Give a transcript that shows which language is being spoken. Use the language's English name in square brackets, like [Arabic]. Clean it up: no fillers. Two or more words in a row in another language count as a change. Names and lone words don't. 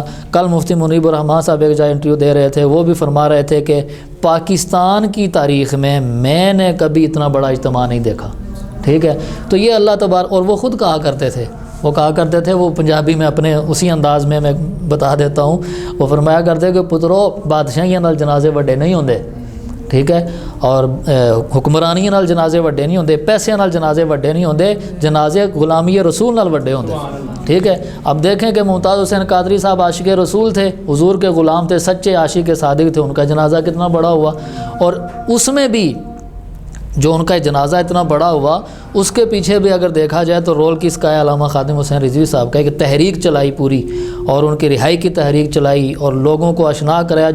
[Urdu] کل مفتی منیب الرحمان صاحب ایک جگہ انٹرویو دے رہے تھے، وہ بھی فرما رہے تھے کہ پاکستان کی تاریخ میں نے کبھی اتنا بڑا اجتماع نہیں دیکھا. ٹھیک ہے، تو یہ اللہ تبارک، اور وہ خود کہا کرتے تھے، وہ پنجابی میں اپنے اسی انداز میں بتا دیتا ہوں، وہ فرمایا کرتے کہ [Punjabi] پترو بادشاہیاں نال جنازے وڈے نہیں ہوندے. [Urdu] ٹھیک ہے، اور [Punjabi] حکمرانیاں نال جنازے وڈے نہیں ہوندے، پیسے نال جنازے وڈے نہیں ہوندے، جنازے غلامی رسول نال وڈے ہوندے. [Urdu] ٹھیک ہے، اب دیکھیں کہ ممتاز حسین قادری صاحب عاشق رسول تھے، حضور کے غلام تھے، سچے عاشق صادق تھے، ان کا جنازہ کتنا بڑا ہوا. اور اس میں بھی جو ان کا جنازہ اتنا بڑا ہوا، اس کے پیچھے بھی اگر دیکھا جائے تو رول کس کا ہے؟ علامہ خادم حسین رضوی صاحب کا. ایک تحریک چلائی پوری، اور ان کی رہائی کی تحریک چلائی اور لوگوں کو آشنا کرایا.